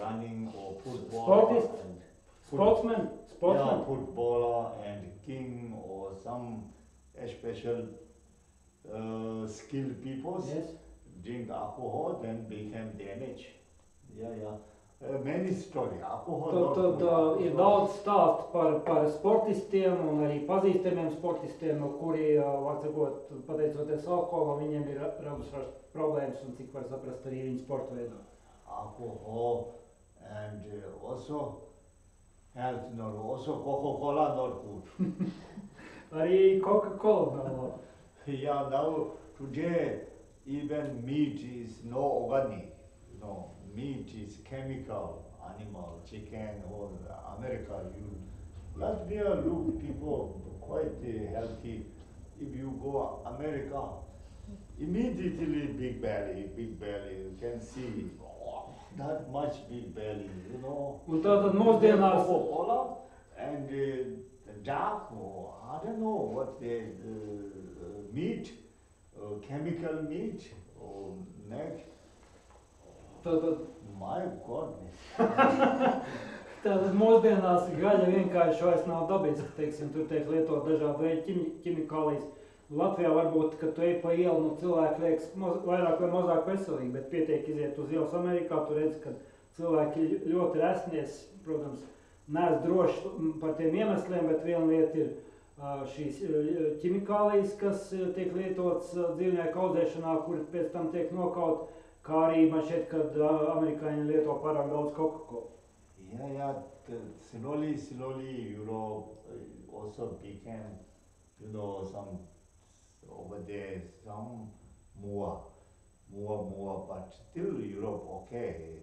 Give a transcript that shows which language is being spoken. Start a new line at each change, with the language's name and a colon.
English: Running or football.
Latvian: Sportist?
English: And Sportsman? Yeah, footballer and king or some special skilled people Yes. drink alcohol, then become damaged. Many story. Alcohol.
Latvian: Tad ir daudz stāstu par sportistiem un arī pazīstamiem sportistiem, kuri, var sakot, pateicoties alkoholam, viņiem ir radušās problēmas un cik var saprast arī viņu sporta veidā.
English: Alcohol and also health also Coca-Cola not good.
Latvian: Arī Coca-Cola nav labi.
English: Yeah, now today even meat is no organic. No, meat is chemical animal, chicken or America. Latvia look people quite healthy. If you go America, immediately big belly. You can see that much big belly, you know.
Latvian: Un tātad mūsdienās
English: Coca-Cola and dark, I don't know what the meat, chemical meat or neck.
Latvian: Tātad
English: My goodness.
Latvian: Tātad mūsdienās gaļa vienkārši vairs nav dabiska, teiksim, tur tiek lietot dažādi veidi ķimikālijas. Latvijā varbūt, kad tu ej pa ielu, nu cilvēki liekas vairāk vai mazāk veselīgi, bet pietiek iziet uz ielas Amerikā, tu redzi, ka cilvēki ļoti resnies, protams, neesmu droši par tiem iemesliem, bet viena lieta ir šīs ķimikālijas, kas tiek lietotas dzīvnieku audzēšanā, kuri pēc tam tiek nokaut, kā arī man šķiet, kad amerikāņi lieto pārāk daudz Coca-Cola.
English: Yeah, slowly Europe also became, some over there, some more, but still Europe okay.